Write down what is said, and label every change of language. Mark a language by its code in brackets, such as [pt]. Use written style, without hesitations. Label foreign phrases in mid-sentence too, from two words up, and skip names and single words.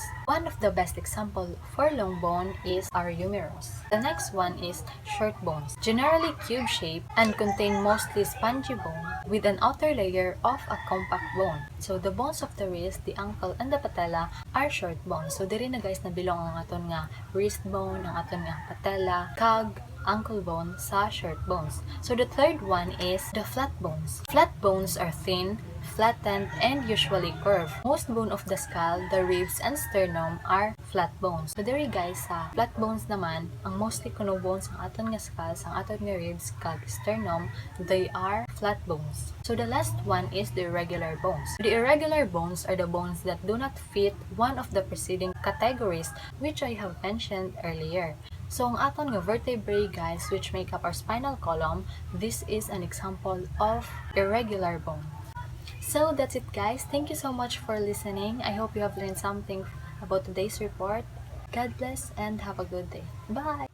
[en] One of the best example for long bone is our humerus. The next one is short bones, generally cube-shaped and contain mostly spongy bone with an outer layer of a compact bone. So the bones of the wrist, the ankle, and the patella are short bones. [hil] So diri na guys nabilong ang aton nga [en] wrist bone, [hil] ang aton nga patella, kag, [en] ankle bone [hil] sa [en] short bones. So the third one is the flat bones. Flat bones are thin, flattened, and usually curved. Most bone of the skull, the ribs, and sternum are flat bones. So there guys, [hil] sa [en] flat bones [hil] naman, ang mostly kuno bones ang aton nga skull, ang aton nga ribs, kag sternum, [en] they are flat bones. So the last one is the irregular bones. The irregular bones are the bones that do not fit one of the preceding categories which I have mentioned earlier. So, [hil] ang aton nga [en] vertebrae guys, which make up our spinal column, this is an example of irregular bone. So, that's it guys. Thank you so much for listening. I hope you have learned something about today's report. God bless and have a good day. Bye!